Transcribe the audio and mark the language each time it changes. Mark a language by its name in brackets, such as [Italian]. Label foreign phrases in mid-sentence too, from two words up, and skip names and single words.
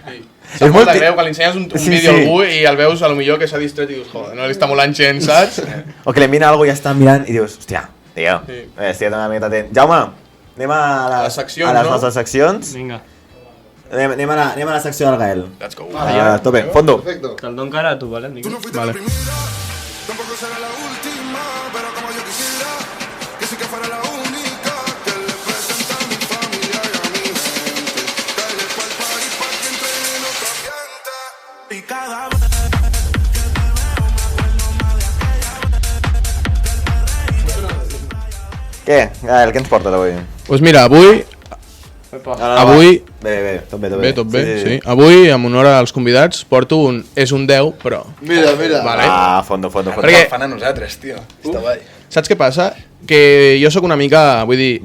[Catalan] És molt de ti- greu que li ensenyes un Sí, vídeo sí. a algú i el veus a lo millor que s'ha distret i dius, joder, no li està molant gens, saps? O que li mira algú i ja està mirant i dius, hòstia, tio, Sí. estic una miqueta atent. Jaume, anem a les seccions, a les no? nostres seccions. Vinga. Anem a la secció del Gael. [English] Let's go. [Spanish] Tope, fondo. Perfecto. [Catalan] Te'l dono encara a tu, vale? Vinga. Vale. [Spanish] Tampoco será la última, pero como yo quisiera, que sí que fuera la única, que le presenta a mi familia y a mi gente, que le fue al party pa' que entre en otro ambiente. Y cada vez que te veo me acuerdo más de aquella vez. [Catalan] Què, Gael, què ens portes avui? Doncs mira, avui, Avui- Bé, tot bé. bé, tot bé, sí. Avui, en honor als convidats, porto un... És un 10, però... Mira, mira. Vale. [Spanish] Ah, fondo. [Catalan] Perquè- Fan a nosaltres, tio. Està guai. Saps què passa? que jo sóc una mica, vull dir,